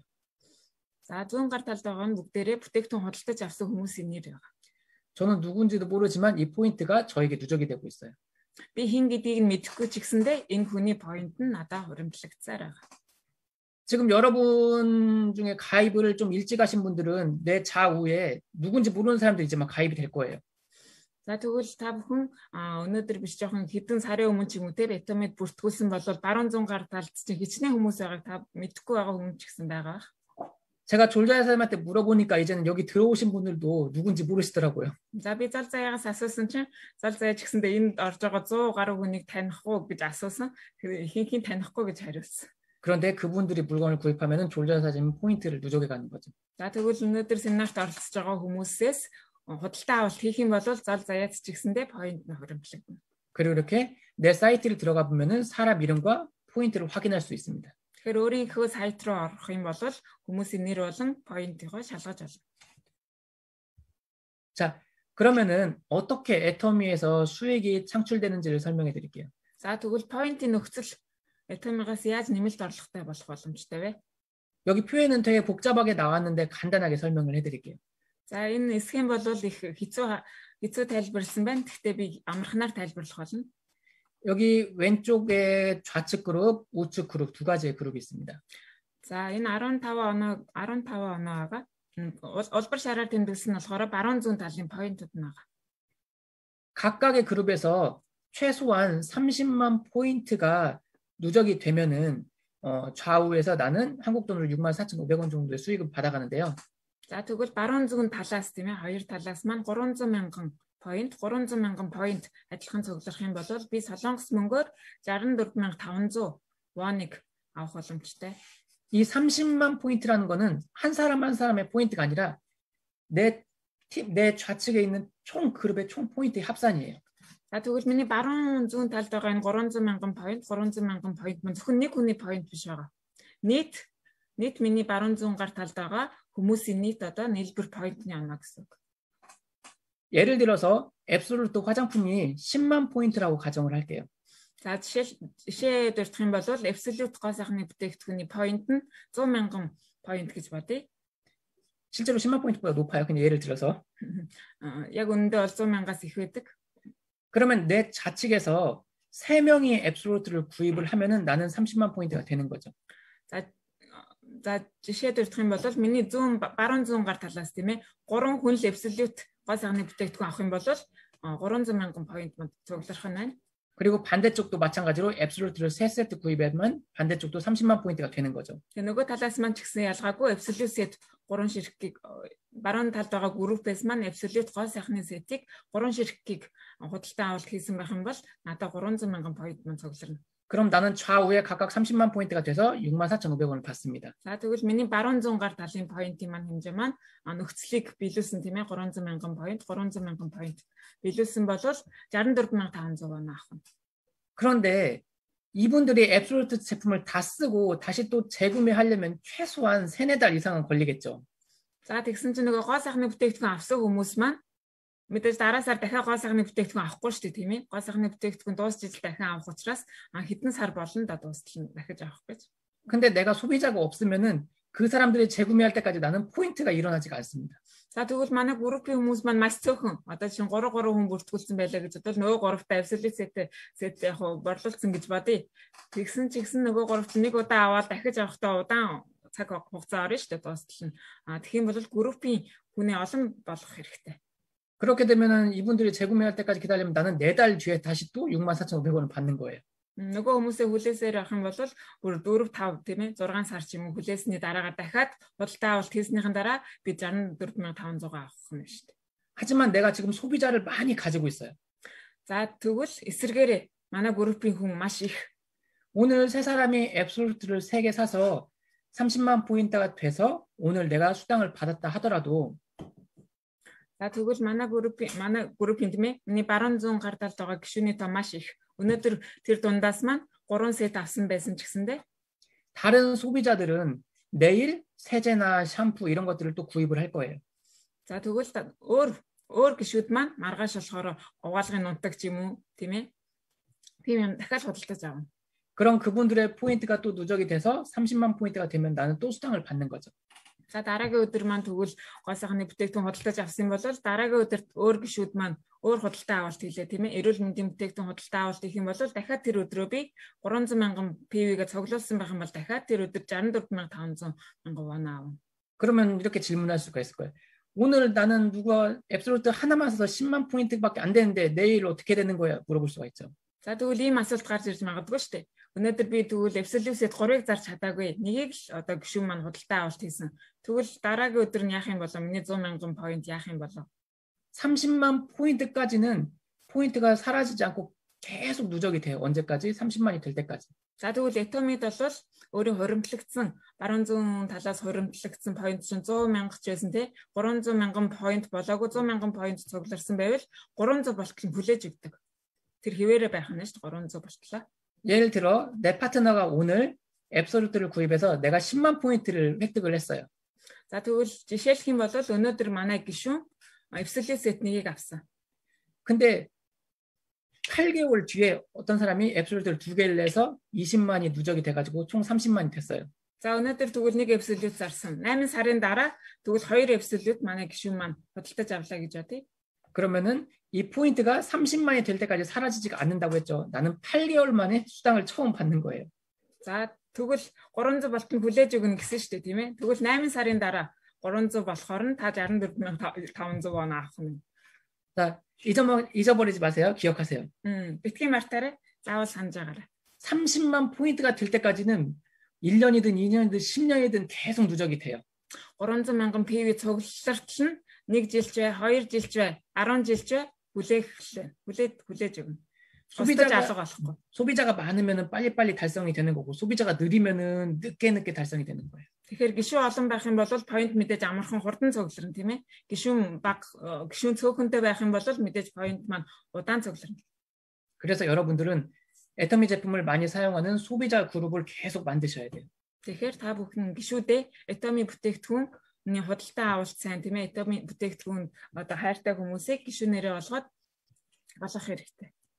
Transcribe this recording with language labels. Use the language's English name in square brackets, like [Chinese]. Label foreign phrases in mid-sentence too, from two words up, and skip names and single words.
[Mongolian] За зүүн гар талд байгаа нь бүгдээрээ бүтээгдэхүүн худалдаж авсан хүмүүсийн нэр байгаа. [Korean] 저는 누군지도 모르지만 이 포인트가 저에게 누적이 되고 있어요. [Mongolian] Би хэн гэдгийг нь мэдэхгүй ч гэсэндээ энэ хүний поинт нь надад хуримтлагдсаар байгаа. [Korean] 지금 여러분 중에 가입을 좀 일찍 하신 분들은 내 좌우에 누군지 모르는 사람들이 이제 막 가입이 될 거예요. [Mongolian] За тэгвэл та бүхэн өнөөдөр биш жоохон хэдэн сарын өмнө ч юм уу те Atomic бүртгүүлсэн бол баруун зүүн гар талд чинь хичнээн хүмүүс байгааг та мэдэхгүй байгаа хүмүүс ч гэсэн байгаа. [Korean] 제가 졸자야 사람한테 물어보니까 이제는 여기 들어오신 분들도 누군지 모르시더라고요. [Mongolian] За би зал заяагаас асуусан чинь зал заяа ч гэсэндээ энд орж байгаа 100 гаруй хүнийг таних уу гэж асуусан. Ихэнх нь танихгүй гэж хариулсан. [Korean] 그런데 그분들이 물건을 구입하면은 졸자야 사진 포인트를 누적해 가는 거죠. [Mongolian] За тэгвэл өнөөдөр семинарт оролцож байгаа хүмүүсээс худалдаа авалт хийх юм бол зал заяац ч гэсэндээ поинт нь хуримтлагдана. [Korean] 그리고 이렇게 내 사이트를 들어가 보면은 사람 이름과 포인트를 확인할 수 있습니다. [Mongolian] Тэгэхээр өөрийнхөө сайт руу орох юм бол хүмүүсийн нэр болон поинтыг шалгаж олно. [Korean] 자, 그러면은 어떻게 애터미에서 수익이 창출되는지를 설명해 드릴게요. [Mongolian] За тэгвэл поинтын нөхцөл Atomic-аас яаж нэмэлт орлоготой болох боломжтой вэ? [Korean] 여기 표현은 되게 복잡하게 나왔는데 간단하게 설명을 해 드릴게요. [Mongolian] За энэ схем бол их хэцүү тайлбарласан байна. Гэхдээ би амархнаар тайлбарлах болно. [Korean] 여기 왼쪽에 좌측 그룹, 우측 그룹 두 가지의 그룹이 있습니다. [Mongolian] За энэ 15 оноога улбар шараар тэмдэглэсэн нь болохоор баруун зүүн талын поинтууд нь байгаа. [Korean] 각각의 그룹에서 최소한 30만 포인트가 누적이 되면은 좌우에서 나는 한국 돈으로 64,500원 정도의 수익을 받아가는데요. [Mongolian] За тэгвэл баруун зүүн талаас тийм ээ хоёр талаас маань 300,000 поинт адилхан цуглах юм бол би солонгос мөнгөөр 64500 원ыг авах боломжтой. [Korean] 이 30만 포인트라는 거는 한 사람 한 사람의 포인트가 아니라 내 좌측에 있는 총 그룹의 총 포인트의 합산이에요. [Mongolian] За тэгвэл миний баруун зүүн талд байгаа энэ 300,000 поинт мөн зөвхөн нэг хүний поинт биш байгаа. Нийт миний баруун зүүн гар талд байгаа хүмүүсийн нийт одоо нийлбэр поинтны оноо гэсэн үг. [Korean] 예를 들어서 앱솔루트 화장품이 10만 포인트라고 가정을 할게요. [Mongolian] За жишээ дурдах юм бол Absolute гоо сайхны бүтээгдэхүүний поинт нь 100,000 поинт гэж бодъё. [Korean] 실제로 10만 포인트보다 높아요. 그냥 예를 들어서. [Mongolian] Яг үнэндээ бол 100,000-аас их байдаг. [Korean] 그러면 내 좌측에서 3명이 앱솔루트를 구입을 하면은 나는 30만 포인트가 되는 거죠. [Mongolian] За жишээ дурдах юм бол миний баруун зүүн гар талаас тийм ээ 3 хүн л Absolute гоо сайхны бүтээгдэхүүн авах юм бол 300,000 поинт цуглах нь байна. [Korean] 그리고 반대쪽도 마찬가지로 앱솔루트를 3세트 구입하면 반대쪽도 30만 포인트가 되는 거죠. [Mongolian] нөгөө талаас маань ч гэсэн ялгаагүй Absolute set 3 ширхгийг баруун талд байгаа группээс маань Absolute гоо сайхны сетийг 3 ширхгийг худалдаа авалт хийсэн байх юм бол надад 300,000 поинт мөн цугларна. [Korean] 그럼 나는 좌우에 각각 30만 포인트가 돼서 64,500원을 받습니다. [Mongolian] За тэгвэл миний баруун зүүн гар талын поинтын маань хэмжээ маань нөхцөлийг биелүүлсэн тийм ээ 300,000 поинт биелүүлсэн бол 64500 вон авах. [Korean] 그런데 이분들이 앱솔루트 제품을 다 쓰고 다시 또 재구매하려면 최소한 3-4달 이상은 걸리겠죠. [Mongolian] За тэгсэн чинь нөгөө гоо сайхны бүтээгдэхүүн авсан хүмүүс маань мэдээж дараасаар дахиад гоо сайхны бүтээгдэхүүн авахгүй шүү дээ тийм ээ. Гоо сайхны бүтээгдэхүүн дуусч ижил дахин авах учраас хэдэн сар болно да дуустал дахиж авах гэж. [Korean] 근데 내가 소비자가 없으면은 그 사람들이 재구매할 때까지 나는 포인트가 일어나지가 않습니다. [Mongolian] За тэгвэл манай группийн хүмүүс маань маш цөөхөн одоо чинь 3 хүн бүртгүүлсэн байлаа гэж бодвол нөгөө 3-тай Absolute set яг борлуулсан гэж бодъё. Тэгсэн нөгөө 3-т нэг удаа аваад дахиж авахдаа удаан цаг хугацаа орно шүү дээ дуустал нь. Тэгэх юм бол группийн хүний олон болох хэрэгтэй. [Korean] 그렇게 되면은 이분들이 재구매할 때까지 기다리면 나는 4달 뒤에 다시 또 64,500원을 받는 거예요. [Mongolian] нөгөө хүмүүсээ хүлээсээр авах юм бол бүр 4-5 тийм ээ 6 сар ч юм уу хүлээсний дараагаар дахиад худалдаа авалт хийснийхэн дараа би 64500 авах юм шүү дээ. [Korean] 하지만 내가 지금 소비자를 많이 가지고 있어요. [Mongolian] За тэгвэл эсэргээрээ манай группийн хүн маш их. [Korean] 오늘 세 사람이 앱솔루트를 3개 사서 30만 포인트가 돼서 오늘 내가 수당을 받았다 하더라도 [Mongolian] За тэгвэл манай группийн тийм ээ. Миний баруун зүүн гар талд байгаа гишүүний тоо маш их. Өнөөдөр тэр дундаас маань 3 сет авсан байсан ч гэсэндээ [Korean] 다른 소비자들은 내일 세제나 샴푸 이런 것들을 또 구입을 할 거예요. [Mongolian] За тэгвэл өөр гишүүд маань маргааш болохоор угаалгын нунтаг ч юм уу тийм ээ. Тийм юм дахиад худалдаж авна. [Korean] 그럼 그분들의 포인트가 또 누적이 돼서 30만 포인트가 되면 나는 또 수당을 받는 거죠. [Mongolian] За дараагийн өдөр маань тэгвэл гол сайхны бүтээгдэхүүн худалдаж авсан бол дараагийн өдөр өөр гишүүд маань өөр худалдаа авалт хийлээ тийм ээ. Эрүүл мэндийн бүтээгдэхүүн худалдаа авалт хийх юм бол дахиад тэр өдрөө би 300 мянган PV-гээ цуглуулсан байх юм бол дахиад тэр өдөр 64500 мянган вон аавна. [Korean] 그러면 이렇게 질문할 수가 있을 거예요. 오늘 나는 누가 앱솔루트 하나만 써서 10만 포인트밖에 안 되는데 내일 어떻게 되는 거야? 물어볼 수가 있죠. [Mongolian] За тэгвэл ийм асуулт гарч ирж магадгүй шүү дээ. Өнөөдөр би тэгвэл Absolute-д 3-ыг зарж чадаагүй. Нэгийг л одоо гишүүн маань худалдаа авалт хийсэн. Тэгвэл дараагийн өдөр нь яах юм болоо? Миний 100 мянган 포인트 яах юм болоо? [Korean] 30만 포인트까지는 포인트가 사라지지 않고 계속 누적이 돼요. 언제까지? 30만이 될 때까지. [Mongolian] За тэгвэл Atomy-д бол өөрийн хуримтлагдсан баруун зүүн талаас хуримтлагдсан поинт чинь 100 мянга ч байсан тий 300 мянган поинт болоогүй 100 мянган поинт цугларсан байвал 300 болтол нь хүлээж өгдөг. Тэр хിവэрэ байх нь шүү дээ 300 болтлоо. [Korean] 예를 들어 내 파트너가 오늘 앱솔루트를 구입해서 내가 10만 포인트를 획득을 했어요. [Mongolian] За тэгвэл жишээлх юм бол өнөөдөр манай гишүүн Absolute Set-ийг авсан. [Korean] 근데 8개월 뒤에 어떤 사람이 앱솔루트를 2개를 내서 20만이 누적이 돼가지고 총 30만이 됐어요. [Mongolian] За өнөөдөр тэгвэл нэг Absolute зарсан. 8 сарын дараа тэгвэл 2 Absolute манай гишүүн маань худалдаж авлаа гэж бодъё. [Korean] 그러면은 이 포인트가 30만이 될 때까지 사라지지가 않는다고 했죠. 나는 8개월 만에 수당을 처음 받는 거예요. [Mongolian] За тэгвэл 300 болтон хүлээж өгнө гэсэн шүү дээ тийм ээ. Тэгвэл 8 сарын дараа 300 болохоор нь та 64500 вон авах нь. [Korean] 자, 잊어버리지 마세요. 기억하세요. [Mongolian] Битгий мартаарай. заавал санаж байгаарай. [Korean] 30만 포인트가 될 때까지는 1년이든 2년이든 10년이든 계속 누적이 돼요. [Mongolian] 300 мянган PV цуглалтал нь 1 жилч бай, 2 жилч бай, 10 жилч бай хүлээж өгнө. [Korean] 소비자가 많으면 빨리빨리 달성이 되는 거고 소비자가 느리면은 늦게 달성이 되는 거예요. [Mongolian] Тэгэхээр гишүүн олон байх юм бол point мэдээж амархан хурдан цугларна тийм ээ. Гишүүн цөөхөнтэй байх юм бол мэдээж point маань удаан цугларна. [Korean] 그래서 여러분들은 애터미 제품을 많이 사용하는 소비자 그룹을 계속 만드셔야 돼요. [Mongolian] Тэгэхээр та бүхэн гишүүдээ Atomy бүтээгдэхүүний худалдаа авалт сайн тийм ээ. Atomy бүтээгдэхүүн одоо хайртай хүмүүсийг гишүүнээрээ олгоод болгох хэрэгтэй.